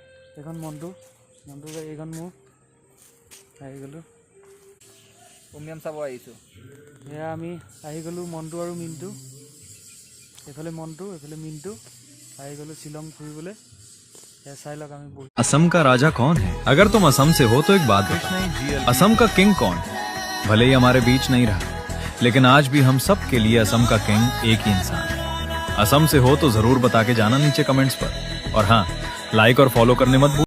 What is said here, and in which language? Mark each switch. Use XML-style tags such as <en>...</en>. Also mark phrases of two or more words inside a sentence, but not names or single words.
<as>এইখন মন্টু গাড়ী, এইখন মোৰ আহি গ'লো। উমিয়াম চাব আহিছোঁ। এয়া আমি আহি গ'লো, মন্টু আৰু মিন্টু। এইফালে মন্টু, এইফালে মিন্টু। আহি গ'লো শ্বিলং ফুৰিবলৈ। এয়া চাই লওক আমি বহি।</as> <hi>असम का राजा कौन है? अगर तुम असम से हो तो एक बात बताओ, असम का किंग कौन है? भले ही हमारे बीच नहीं रहा, लेकिन आज भी हम सब के लिए असम का किंग एक ही इंसान है। असम से हो तो जरूर बता के जाना नीचे कमेंट्स पर, और हाँ, लाइक और फॉलो करने मत भूलना।</hi>